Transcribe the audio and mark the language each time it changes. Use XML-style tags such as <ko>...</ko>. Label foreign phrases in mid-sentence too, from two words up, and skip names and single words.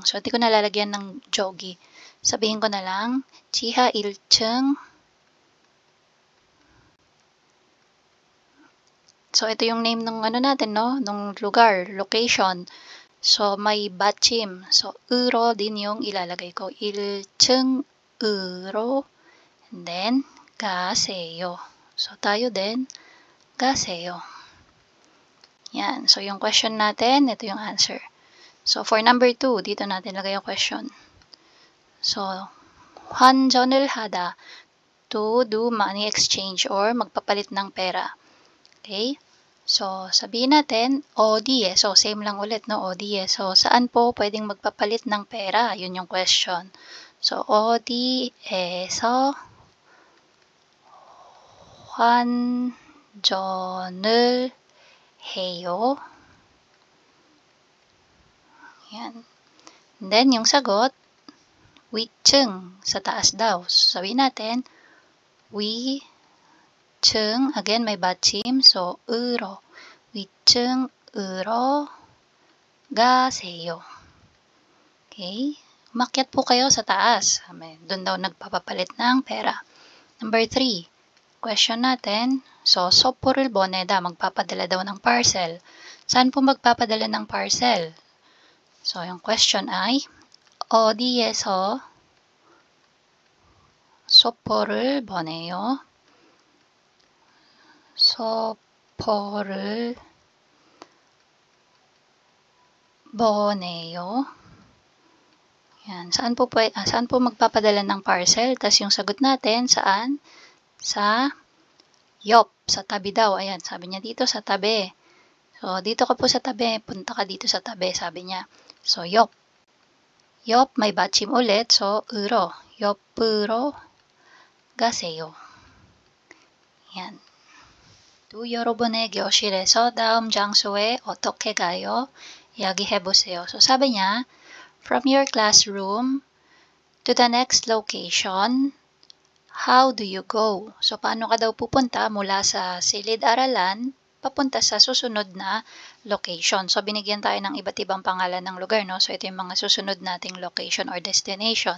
<tl>So, hindi ko nalalagyan ng jogi. Sabihin ko na lang,</tl> <ko>지하 1층.</ko> <tl>So, ito yung name ng natin, no? Nung lugar, location. So, may 받침. So, 으로 din yung ilalagay ko.</tl> <ko>1층으로.</ko> <en>And then,</en> <ko>가세요.</ko> <tl>So, tayo din, 가세요. Yan. So, yung question natin, ito yung answer.</tl> <en>So, for number 2,</en> <tl>dito natin lagay yung question. So,</tl> <ko>환전을 하다,</ko> <en>to do money exchange or</en> <tl>magpapalit ng pera. Okay? So, sabihin natin, 어디에. So, same lang ulit, no? 어디에. So, saan po pwedeng magpapalit ng pera? Yun yung question. So,</tl> <ko>어디에서 환전을 해요?</ko> <tl>Yan.</tl> <en>And then,</en> <tl>yung sagot, 위층, sa taas daw. So, sabihin natin, 위층, again, may 받침, so,</tl> <ko>으로. 위층으로 가세요.</ko> <tl>Okay? Umakyat po kayo sa taas. Doon daw nagpapapalit ng pera. Number 3, question natin. So,</tl> <ko>소포를 보내다,</ko> <tl>magpapadala daw ng parcel. Saan po magpapadala ng parcel? So, yung question ay,</tl> <ko>어디에서 소포를 보내요? 소포를 보내요?</ko> <tl>Yan. Saan po magpapadala ng parcel? Tapos yung sagot natin, saan? Sa 옆, sa tabi daw. Ayan, sabi niya dito sa tabi. So, dito ka po sa tabi. Punta ka dito sa tabi, sabi niya. So,</tl> <ko>옆. 옆,</ko> <tl>may 받침 ulit. So,</tl> <ko>으로. 옆으로 가세요. Yan. 또 여러분의 교실에서 다음 장소에 어떻게 가요? 이야기해보세요.</ko> <tl>So, sabi niya,</tl> <en>from your classroom to the next location, how do you go?</en> <tl>So, paano ka daw pupunta mula sa silid-aralan papunta sa susunod na location? So, binigyan tayo ng iba't ibang pangalan ng lugar, no? So, ito yung mga susunod nating location or destination.</tl>